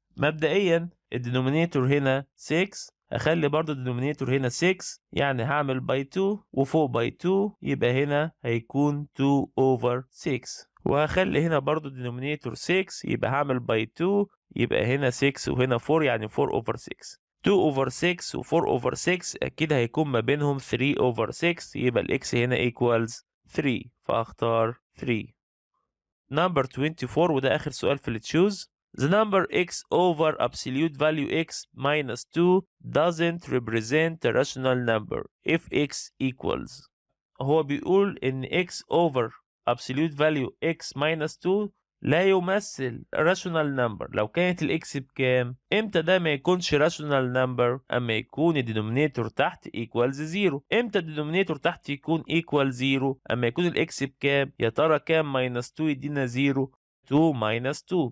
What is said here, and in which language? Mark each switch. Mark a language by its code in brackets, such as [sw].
[ar] مبدئيا الدينومينيتور هنا 6 هخلي برضو الدينومينيتور هنا 6 يعني هعمل باي 2 وفوق باي 2 يبقى هنا هيكون 2 over 6 وهخلي هنا برضو الدينومينيتور 6 يبقى هعمل باي 2 يبقى هنا 6 وهنا 4 يعني 4 over 6 2 over 6 و 4 over 6 أكيد هيكون ما بينهم 3 over 6، يبقى الإكس هنا equals 3، فأختار 3. number 24 وده آخر سؤال في التشوز. [en] The number x over absolute value x minus 2 doesn't represent a rational number if x equals. [ar] هو بيقول إن x over absolute value x minus 2 لا يمثل rational number لو كانت الاكس بكام. امتى ده ما يكونش rational number؟ اما يكون الدينومينيتور تحت equals 0. امتى الدينومينيتور تحت يكون equal 0؟ اما يكون الاكس بكام؟ يا ترى كام minus 2 يدينا 0؟ 2 minus 2.